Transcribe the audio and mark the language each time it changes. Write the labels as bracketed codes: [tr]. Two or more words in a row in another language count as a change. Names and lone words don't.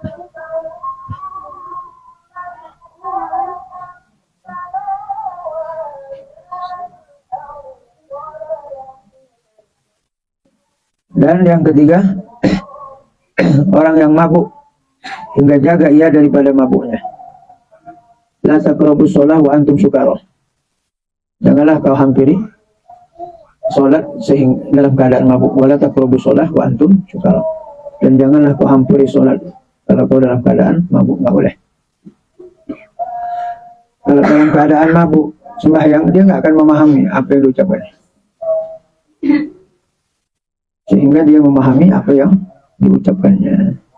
[ms] Dan yang ketiga, orang yang mabuk hingga jaga ia daripada mabuknya. [ar] لا تقربوا الصلاة وأنتم سكارى. [ms] Janganlah kau hampiri salat sehingga dalam keadaan mabuk. [ar] ولا تقربوا الصلاة وأنتم سكارى. [ms] Dan janganlah kau hampiri salat kalau kau dalam keadaan mabuk, enggak boleh. Kalau dalam keadaan mabuk sembahyang dia nggak akan memahami apa yang diucapkan, sehingga dia memahami apa yang diucapkannya.